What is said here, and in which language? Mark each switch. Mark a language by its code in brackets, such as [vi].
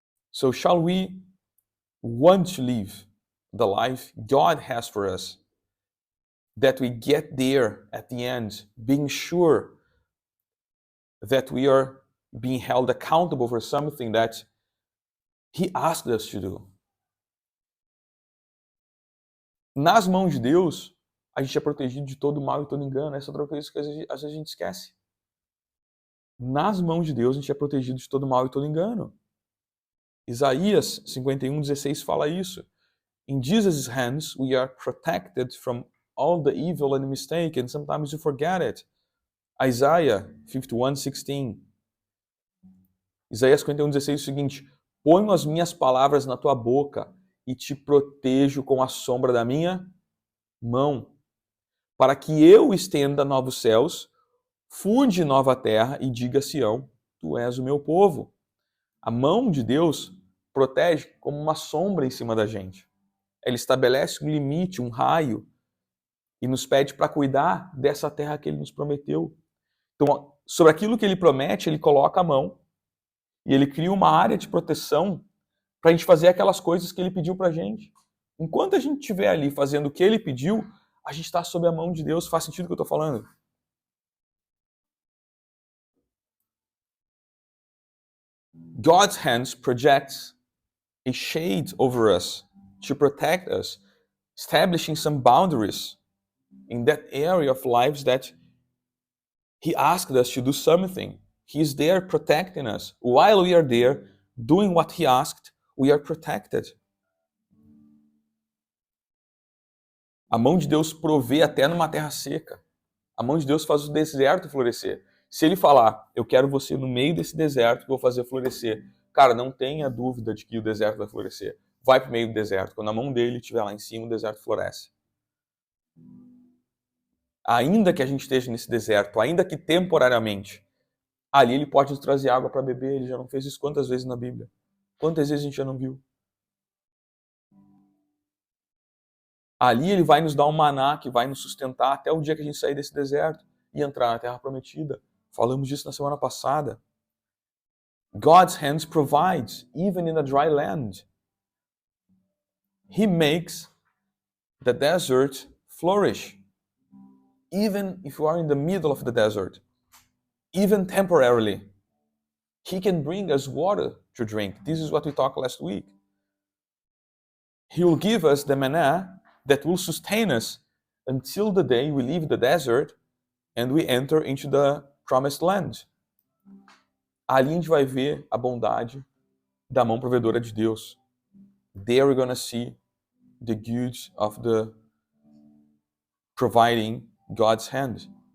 [en] So shall we want to live the life God has for us? That we get there at the end, being sure that we are being held accountable for something that He asked us to do. [pt] Nas mãos de Deus, a gente é protegido de todo mal e todo engano. Essa é outra coisa que às vezes a gente esquece. Nas mãos de Deus, a gente é protegido de todo mal e todo engano. Isaías 51:16 fala isso. [en] In Jesus' hands, we are protected from all the evil and mistake, and sometimes you forget it. Isaiah 51:16. [pt] Isaías 51:16 é o seguinte: ponho as minhas palavras na tua boca e te protejo com a sombra da minha mão, para que eu estenda novos céus, funde nova terra e diga a Sião, tu és o meu povo. A mão de Deus protege como uma sombra em cima da gente. Ele estabelece um limite, um raio, e nos pede para cuidar dessa terra que Ele nos prometeu. Então, sobre aquilo que Ele promete, Ele coloca a mão e Ele cria uma área de proteção para a gente fazer aquelas coisas que Ele pediu para a gente. Enquanto a gente estiver ali fazendo o que Ele pediu, a gente está sob a mão de Deus. Faz sentido o que eu estou falando? [en] God's hands projects a shade over us to protect us, establishing some boundaries in that area of lives that He asked us to do something. He is there protecting us. While we are there doing what He asked, we are protected. [pt] A mão de Deus provê até numa terra seca. A mão de Deus faz o deserto florescer. Se Ele falar, eu quero você no meio desse deserto, vou fazer florescer. Cara, não tenha dúvida de que o deserto vai florescer. Vai para o meio do deserto. Quando a mão dele estiver lá em cima, o deserto floresce. Ainda que a gente esteja nesse deserto, ainda que temporariamente, ali Ele pode nos trazer água para beber. Ele já não fez isso quantas vezes na Bíblia? Quantas vezes a gente já não viu? Ali Ele vai nos dar um maná que vai nos sustentar até o dia que a gente sair desse deserto e entrar na Terra Prometida. Falamos disso na semana passada. [en] God's hands provides, even in a dry land. He makes the desert flourish. Even if you are in the middle of the desert, even temporarily, He can bring us water to drink. This is what we talked last week. He will give us the manna that will sustain us until the day we leave the desert and we enter into the promised land. [pt] Ali a gente vai ver a bondade da mão provedora de Deus. [en] There we're going to see the good of the providing God's hand.